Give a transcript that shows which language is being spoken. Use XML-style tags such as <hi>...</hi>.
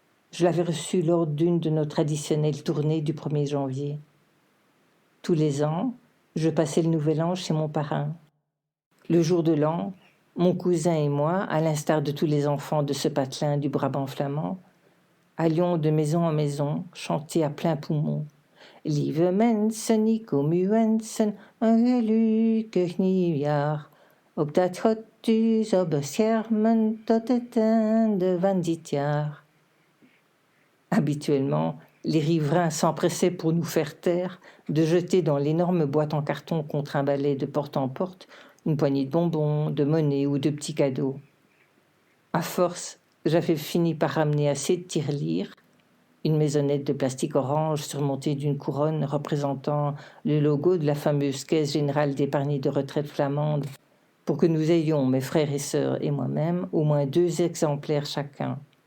<fr>Je l'avais reçu lors d'une de nos traditionnelles tournées du 1er janvier. Tous les ans, je passais le nouvel an chez mon parrain. Le jour de l'an, mon cousin et moi, à l'instar de tous les enfants de ce patelin du Brabant flamand, allions de maison en maison chanter à plein poumon.</fr> <nl>Lieve mensen, ik kom u wensen, een gelukkig nieuwjaar. Op dat God u zal beschermen tot het einde van dit jaar.</nl> <fr>Habituellement, les riverains s'empressaient pour nous faire taire de jeter dans l'énorme boîte en carton qu'on trimballait de porte en porte une poignée de bonbons, de monnaie ou de petits cadeaux. À force, j'avais fini par ramener assez de tirelires, une maisonnette de plastique orange surmontée d'une couronne représentant le logo de la fameuse Caisse générale d'épargne de retraite flamande, pour que nous ayons, mes frères et sœurs et moi-même, au moins 2 exemplaires chacun.</fr>